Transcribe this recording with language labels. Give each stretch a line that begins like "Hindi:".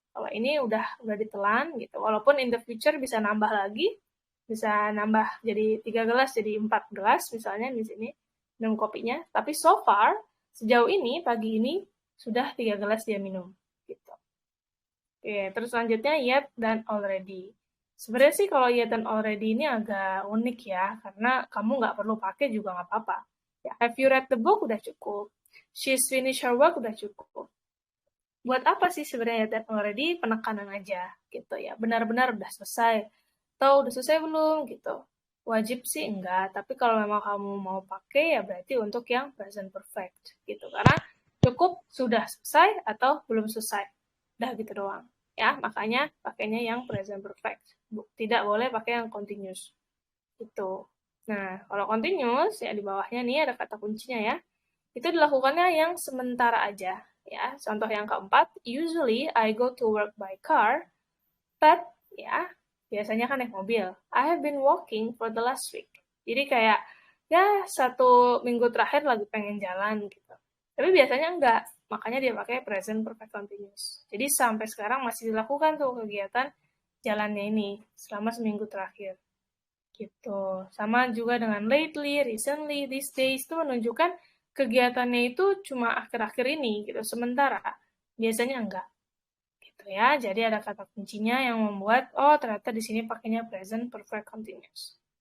Indonesian: Kalau ini udah ditelan gitu. Walaupun
English: in the future
Indonesian: bisa nambah lagi, bisa nambah jadi 3 gelas jadi 4 gelas misalnya di sini minum kopinya. Tapi
English: so far
Indonesian: sejauh ini pagi ini sudah 3 gelas dia minum gitu. Oke, terus selanjutnya yet dan already. Sebenarnya sih kalau yet dan already ini agak unik ya, karena kamu nggak perlu pakai juga nggak apa-apa.
English: Ya, have you read the book
Indonesian: udah cukup.
English: She's finished her work udah cukup.
Indonesian: Buat apa sih sebenarnya yet dan already? Penekanan aja gitu ya. Benar-benar udah selesai. Atau udah selesai belum gitu. Wajib sih enggak, tapi kalau memang kamu mau pakai ya berarti untuk yang present perfect gitu. Karena cukup sudah selesai atau belum selesai. Udah gitu doang. Ya, makanya pakainya yang present perfect. Tidak boleh pakai yang continuous. Gitu. Nah, kalau continuous, ya di bawahnya nih ada kata kuncinya ya. Itu dilakukannya yang sementara aja. Ya, contoh yang keempat,
English: usually I go to work by car, but,
Indonesian: ya, biasanya kan naik mobil.
English: I have been walking for the last week.
Indonesian: Jadi kayak, ya 1 minggu terakhir lagi pengen jalan gitu. Tapi biasanya enggak. Makanya dia pakai present perfect continuous. Jadi sampai sekarang masih dilakukan tuh kegiatan jalannya ini selama seminggu terakhir. Gitu. Sama juga dengan lately, recently, these days itu menunjukkan kegiatannya itu cuma akhir-akhir ini gitu, sementara. Biasanya enggak. Gitu ya. Jadi ada kata kuncinya yang membuat ternyata di sini pakainya present perfect continuous.